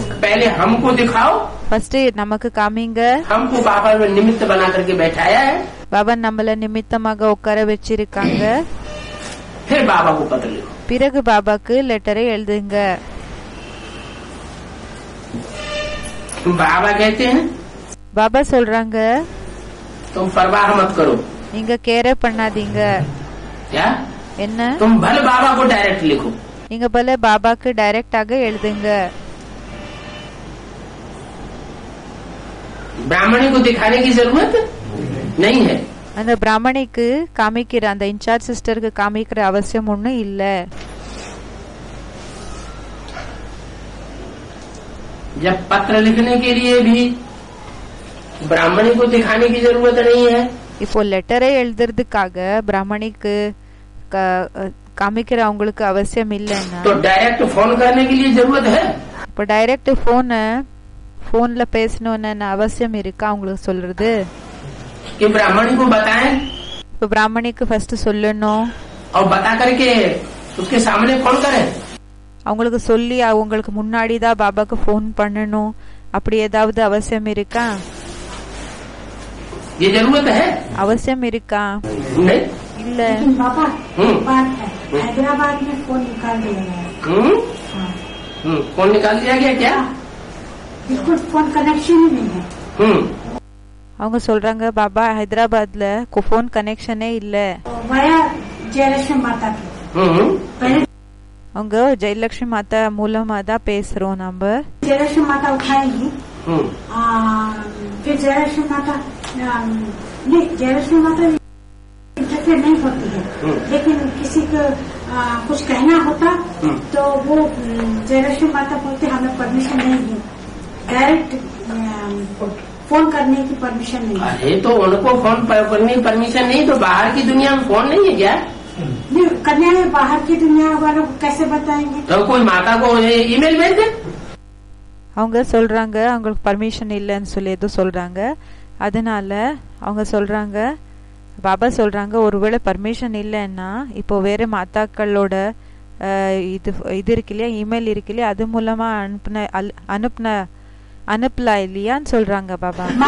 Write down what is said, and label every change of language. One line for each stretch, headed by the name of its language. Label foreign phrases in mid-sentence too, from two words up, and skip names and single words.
Hindi: पहले हमको दिखाओ,
Tamil: ஃபர்ஸ்ட் நமக்கு காமிங்க.
Hindi: हमको बाबा में निमित्त बना करके बैठाया है,
Tamil: பாபா நம்மள நிமித்தமாக உட்கார வச்சிருக்காங்க.
Hindi: फिर बाबा को पत्र लिखो।
Tamil: பிறகு பாபாக்கு லெட்டரை எழுதுங்க.
Hindi: बाबा कहते हैं
Tamil: பாபா சொல்றாங்க
Hindi: तुम परवाह मत करो।
Tamil: நீங்க கேர் பண்ணாதீங்க.
Hindi: क्या
Tamil: என்ன
Hindi: तुम भल बाबा को डायरेक्ट लिखो।
Tamil: நீங்க பல பாபாக்கு டைரக்டாக எழுதுங்க.
Hindi: ब्राह्मणी को दिखाने की जरूरत नहीं है।
Tamil: அந்த பிராமணிக்கு காமிக்கிற அந்த
English: incharge sister
Tamil: காமிக்கிற அவசியம் ஒன்னும் இல்ல.
Hindi: जब पत्र लिखने के लिए भी ब्राह्मणी को दिखाने की जरूरत नहीं है,
Tamil: இப்போ லெட்டரை எழுதுறதுக்காக பிராமணிக்கு காமிக்கிற அவங்களுக்கு அவசியம் இல்லைன்னா
Hindi: तो डायरेक्ट फोन करने के लिए जरूरत है।
Tamil: இப்போ டைரக்ட் போன்ல பேசணும்னு அவசியம் இருக்கா அவங்களுக்கு சொல்றது?
Hindi: कि ब्राह्मणी को बताएं
Tamil: இப்போ பிராமணிக்கு ஃபர்ஸ்ட் சொல்லணும்,
Hindi: और बता करके उसके सामने फोन करें।
Tamil: அவங்களுக்கு சொல்லி அவங்களுக்கு முன்னாடி தான் பாபாக்கு ஃபோன் பண்ணணும் அப்படி ஏதாவது அவசியம் இருக்கா?
Hindi: ये जरूरत है?
Tamil: அவசியம் இருக்கா?
Hindi: नहीं।
Tamil: இல்ல.
Hindi: लेकिन बाबा एक बात है, हैदराबाद में फोन निकाल दिया गया। फोन निकाल दिया गया क्या? बिल्कुल फोन कनेक्शन ही नहीं है।
Tamil: அவங்க சொல்றாங்க பாபா ஹைதராபாத்ல போன் கனெக்ஷனே இல்ல.
Hindi: वया जयलक्ष्मी माता की पहले
Tamil: அவங்க ஜெயலட்சுமி மாதா மூலமா தான் பேசுறோம் நம்ம.
Hindi: जयलक्ष्मी माता उठाएगी, फिर जयलक्ष्मी माता नहीं, जयलक्ष्मी माता इंटरफेयर नहीं होती है, लेकिन किसी को कुछ कहना होता तो वो जयलक्ष्मी माता बोलते हमें परमिशन नहीं है, डायरेक्ट फोन करने की परमिशन नहीं। अरे तो उनको फोन करने की परमिशन नहीं तो बाहर की दुनिया में फोन नहीं है क्या? नहीं, कन्या में बाहर की दुनिया वालों को कैसे बताएंगे? तो कोई माता को ईमेल भेज दे।
Tamil: அவங்க சொல்றாங்க அவங்களுக்கு பர்மிஷன் இல்லைன்னு சொல்லி எதுவும் சொல்றாங்க. அதனால அவங்க சொல்றாங்க பாபா சொல்றாங்க ஒருவேளை பர்மிஷன் இல்லைன்னா இப்போ வேற மாதாக்களோட இது இருக்கு இல்லையா, இமெயில் இருக்கு இல்லையா, அது மூலமா அனுப்பலாம் இல்லையான்னு சொல்றாங்க பாபா.